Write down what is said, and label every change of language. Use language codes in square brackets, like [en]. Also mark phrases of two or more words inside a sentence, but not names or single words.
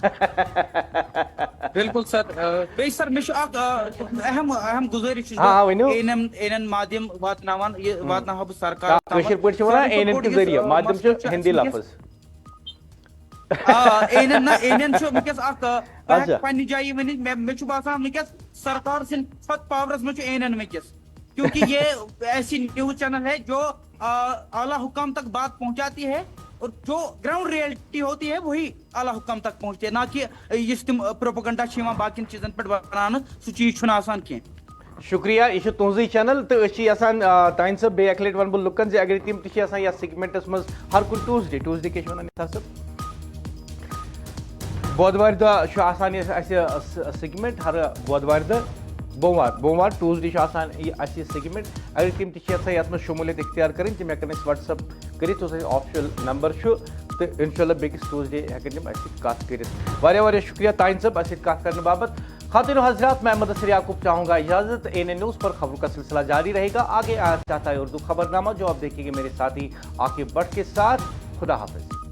[ks] بالکل سر بیٚیہِ سر مےٚ چھُ اکھ اہم گُزٲرِش چھُس بہٕ مادھیم واتناوان یہِ واتناوہا بہٕ سرکار کٲشِر پٲٹھۍ چھِ وَنان اے کے ذٔریعہٕ مادھیم چھُ ہِندی لفظ چھُ وٕنکیٚس اکھ پننہِ جایہِ ؤنِتھ مےٚ چھُ باسان وٕنکیٚس سرکار سٕنٛدِ کھۄتہٕ پاورس منٛز چھُ اے وٕنکیٚس کیونکہ [ur] یہ ایسی نیوز چینل ہے جو اعلیٰ حکام تک بات پہنچاتی ہے اور جو گراؤنڈ ریئلٹی ہوتی ہے وہی اعلیٰ حکام تک پہنچتی ہے نہ کہ [ks] یُس تِم پروپیگنڈا چھِ یِوان باقین چیٖزن پٮ۪ٹھ بناونہٕ سُہ چیٖز چھُنہٕ آسان کینٛہہ شکریہ یہ تہذی چینل تو یسان تائن صاحب بیٚیہِ اکہِ لٹہِ ونہٕ بہٕ لُکن زِ اگر تِم تہِ چھِ آسان یتھ سیگمنٹس منٛز ہر کُنہِ ٹیوزڈے کیٛاہ چھِ ونان نثار صٲب بودوارِ دۄہ چھُ آسان اَسہِ سیگمنٹ ہر بودوارِ دۄہ بوموار ٹیوزڈے چھُ آسان اَسہِ یہِ سیگمنٹ اگر تِم تہِ چھِ یژھان یتھ منٛز شموٗلیت اختیار کَرٕنۍ تِم ہٮ۪کن اَسہِ وٹس ایپ کٔرِتھ یُس اَسہِ آفشل نمبر چھُ تہٕ اِنشاء اللہ بیٚکِس ٹیوزڈے ہٮ۪کن تِم اَسہِ سۭتۍ کتھ کٔرِتھ واریاہ واریاہ شُکریہ تانۍ صٲب اَسہِ سۭتۍ کتھ کرنہٕ باپت [ur] خاتون و حضرات میں مدثر یعقوب چاہوں گا اجازت ANN نیوز پر خبروں کا سلسلہ جاری رہے گا آگے آنا چاہتا ہے اردو خبرنامہ جو آپ دیکھیں گے میرے ساتھی عاقب بٹ کے ساتھ خدا حافظ